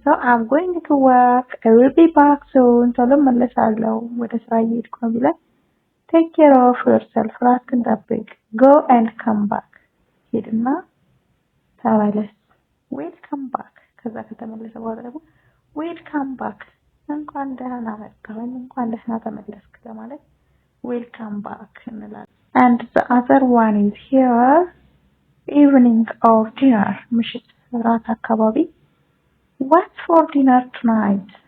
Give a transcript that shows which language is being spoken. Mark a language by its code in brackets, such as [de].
[en] I'm going to work. I will be back soon. [am] ቶሎ እመለሳለሁ። ወደ ስራ እየሄድኩ ነው ቢለን [en] Take care of yourself. [am] ራስህን ጠብቅ። [en] Go and come back. [am] ሂድና ተመለስ። [en] Welcome back. [am] ከዛ ከተመለሰ በኋላ ደግሞ [en] Welcome back. [am] እንኳን ደህና መጣህ ወይም እንኳን ደህና ተመለስክ ለማለት [en] Welcome back [am] እንላለን። [en] And the other one is here, evening or dinner, [am] ምሽት ራት አካባቢ [en] What's for dinner tonight?